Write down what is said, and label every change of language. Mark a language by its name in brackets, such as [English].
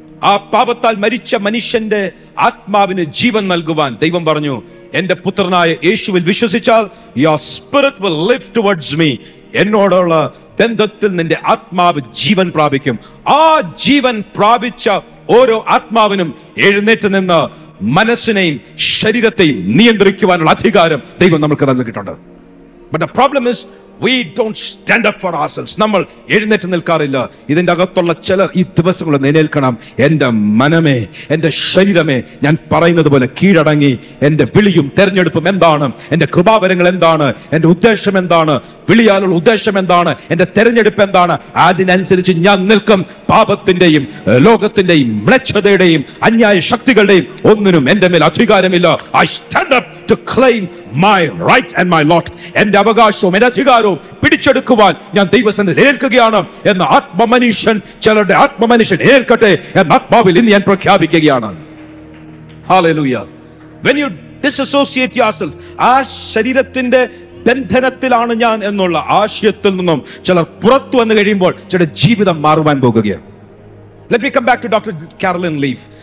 [Malayalam] ആ പാപത്താൽ മരിച്ച മനുഷ്യന്റെ ആത്മാവിന് ജീവൻ നൽകുവാൻ ദൈവം പറഞ്ഞു, എന്റെ പുത്രനായ യേശുവിൽ വിശ്വസിച്ചാൽ [English] your spirit will live towards me. [Malayalam] എന്നോടുള്ള ബന്ധത്തിൽ നിന്റെ ആത്മാവ് ജീവൻ പ്രാപിക്കും. ആ ജീവൻ പ്രാപിച്ച ഓരോ ആത്മാവിനും എഴുന്നേറ്റ് നിന്ന് മനസ്സിനെയും ശരീരത്തെയും നിയന്ത്രിക്കുവാനുള്ള അധികാരം ദൈവം നമുക്ക് നൽകിയിട്ടുണ്ട്. [English] But the problem is we don't stand up for ourselves. [Malayalam] നമ്മൾ എഴുന്നേറ്റ് നിൽക്കാറില്ല. ഇതിന്റെ അകത്തുള്ള ചിലർ ഈ ദിവസങ്ങളിൽ എഴുന്നേൽക്കണം. എൻ്റെ മനമേ, എൻ്റെ ശരീരമേ, ഞാൻ പറയുന്നത് പോലെ കീഴടങ്ങി. എൻ്റെ വിളിയും തെരഞ്ഞെടുപ്പും എന്താണ്? എൻ്റെ കൃപാവരങ്ങൾ എന്താണ്? എൻ്റെ ഉദ്ദേശം എന്താണ്? വിളിയാലുള്ള ഉദ്ദേശം എന്താണ്? എൻ്റെ തെരഞ്ഞെടുപ്പ് എന്താണ്? അതിനനുസരിച്ച് ഞാൻ നിൽക്കും. പാപത്തിന്റെയും ലോകത്തിന്റെയും മ്ലേച്ഛതയുടെയും അന്യായ ശക്തികളുടെയും ഒന്നിനും എൻ്റെ മേൽ അധികാരമില്ല. [English] I stand up to claim my right and my lot. [Malayalam] എൻ്റെ അവകാശവും എൻ്റെ അധികാരവും പിടിച്ചെടുക്കുവാൻ ഞാൻ ദൈവസന്നിധിയിൽ ഏൽക്കുകയാണ് എന്ന ആത്മമനുഷ്യൻ, ചിലരുടെ ആത്മമനുഷ്യൻ ഏൽക്കട്ടെ എന്ന ആത്മാവിൽ ഇന്ന് ഞാൻ പ്രഖ്യാപിക്കുകയാണ്. Hallelujah. [English] When you disassociate yourself, [Malayalam] ആ ശരീരത്തിന്റെ ബന്ധനത്തിലാണ് ഞാൻ എന്നുള്ള ആശയത്തിൽ നിന്നും ചിലർ പുറത്തു വന്നു കഴിയുമ്പോൾ ചില ജീവിതം മാറുവാൻ പോകുകയാണ്. [English] Let me come back to Dr. Carolyn Leaf.